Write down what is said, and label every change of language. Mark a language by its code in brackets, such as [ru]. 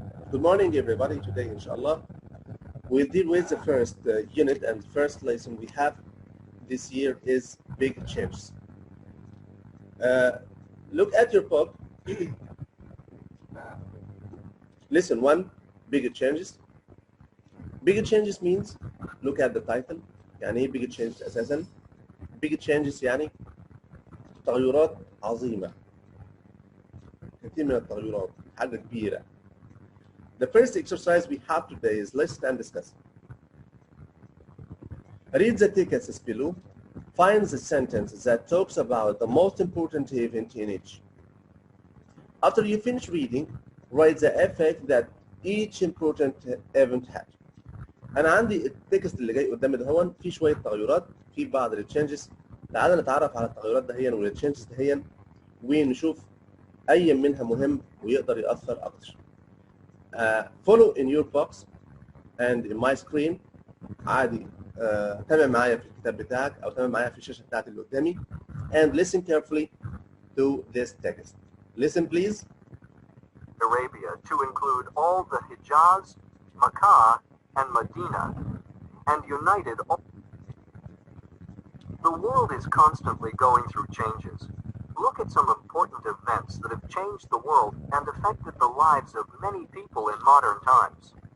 [en] Good morning, everybody. Today, inshallah, we'll deal with the first unit, and the first lesson we have this year is big changes. Look at your book. Lesson 1, big changes. Big changes means, look at the title. [ar] يعني ايه big changes اساسا؟ big changes يعني تغيرات عظيمة. كثير من التغيرات، حاجة كبيرة. [en] The first exercise we have today is listen and discuss. Read the text below. Find the sentence that talks about the most important event in each. After you finish reading, write the effect that each important event had. [ar] أنا عندي التكست اللي جاي قدامي ده هون في شوية تغيرات في بعض التشينجز. تعالى نتعرف على التغيرات دهيا والتشينجز دهيا ونشوف أي منها مهم ويقدر يأثر أكتر. [en] Follow in your box and in my screen. [ar] عادي تابع معايا في الكتاب بتاعك أو تابع معايا في الشاشة بتاعتي اللي قدامي. [en] And listen carefully to this text. Listen please. Arabia to include all the Hijaz, Makkah, and Medina, and united all. The world is constantly going through changes. Look at some important events that have changed the world and affected the lives of many people in modern times.